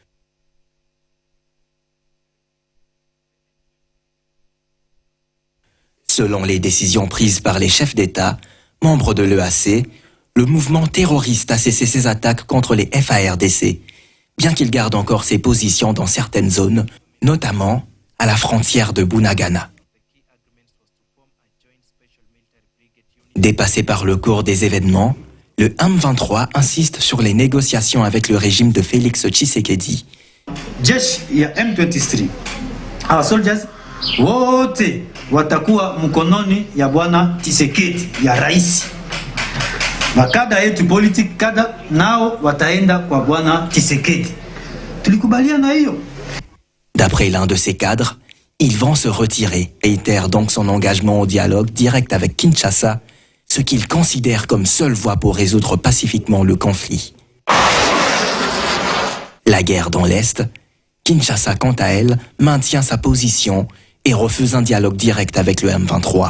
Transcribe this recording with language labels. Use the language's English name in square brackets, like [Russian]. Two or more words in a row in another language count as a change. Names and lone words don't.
[French] Selon les décisions prises par les chefs d'État, membres de l'EAC, le mouvement terroriste a cessé ses attaques contre les FARDC, bien qu'il garde encore ses positions dans certaines zones, notamment à la frontière de Bunagana. Dépassé par le cours des événements, le M23 insiste sur les négociations avec le régime de Félix Tshisekedi. [Swahili] Jeshi ya M23 [English] our soldiers [Swahili] wote watakuwa mkononi ya bwana Tshisekedi ya rais. Makada yetu politique kada nao wataenda kwa bwana Tshisekedi. Tulikubaliana hiyo. [French] D'après l'un de ses cadres, ils vont se retirer et réitère donc son engagement au dialogue direct avec Kinshasa, ce qu'il considère comme seule voie pour résoudre pacifiquement le conflit. La guerre dans l'Est, Kinshasa, quant à elle, maintient sa position et refuse un dialogue direct avec le M23.